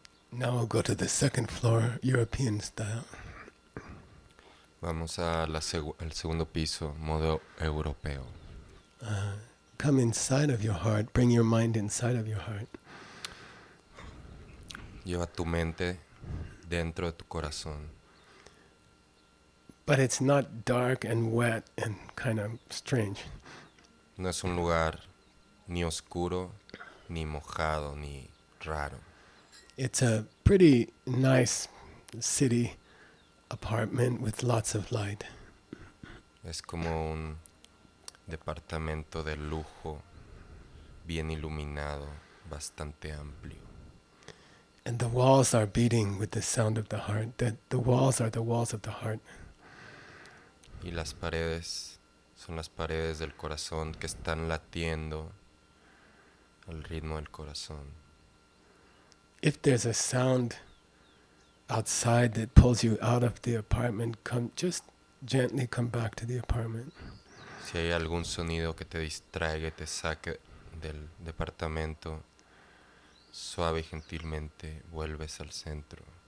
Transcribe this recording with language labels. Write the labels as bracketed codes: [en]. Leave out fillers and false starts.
[en] Now we'll go to the second floor, European style. [es] Vamos al segundo piso, modo europeo. [en] Come inside of your heart, bring your mind inside of your heart. [es] Lleva tu mente dentro de tu corazón. [en] But it's not dark and wet and kind of strange. [es] No es un lugar ni oscuro, ni mojado, ni raro. [en] It's a pretty nice city apartment with lots of light. [es] Es como un departamento de lujo, bien iluminado, bastante amplio. [en] And the walls are beating with the sound of the heart. The walls are the walls of the heart. [es] Y las paredes son las paredes del corazón que están latiendo al ritmo del corazón. [en] If there's a sound outside that pulls you out of the apartment, just gently come back to the apartment. [es] Si hay algún sonido que te distraiga y te saque del departamento, suave y gentilmente vuelves al centro.